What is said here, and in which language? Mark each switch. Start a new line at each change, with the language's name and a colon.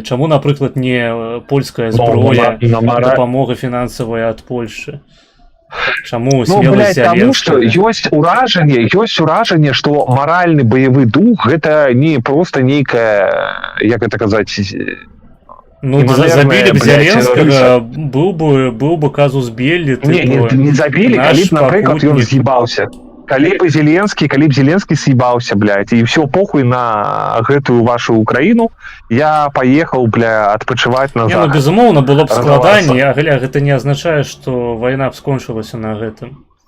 Belarusian: Чаму, напрыклад, не польская зброя, дапамога фінансавая ад Польшы? Чаму смеласць Зяленскага? Таму што ёсць уражанне, што маральны баявы дух гэта не проста нейкая, як гэта казаць,
Russian: ну, забили бы Зеленскага, был бы казус Белли.
Belarusian: Не забили, калі б, напрыклад, ён з'ебаўся. Калі б Зеленскі съебаўся, блядь, і все похуй на гэтую вашу Украіну, я поехал, бля, адпачываць на захад. Ну, безумоўна, было б складаней, а гэта не азначае, што вайна б скончылася на гэтым.